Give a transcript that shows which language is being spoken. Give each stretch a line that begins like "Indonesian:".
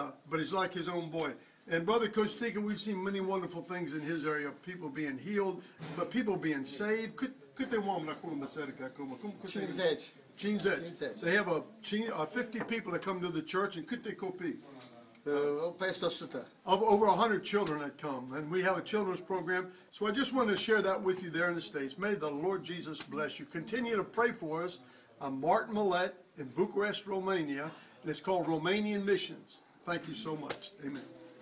English: But he's like his own boy. And Brother Kostika, we've seen many wonderful things in his area. People being healed, but people being saved.
Romanian: Câte oameni acolo în biserică acum?
English: 50. They have 50 people that come to the church, and
Romanian: câte copii?
English: Over 100 children that come, and we have a children's program. So I just wanted to share that with you there in the States. May the Lord Jesus bless you. Continue to pray for us. I'm Martin Millet in Bucharest, Romania, and it's called Romanian Missions. Thank you so much. Amen.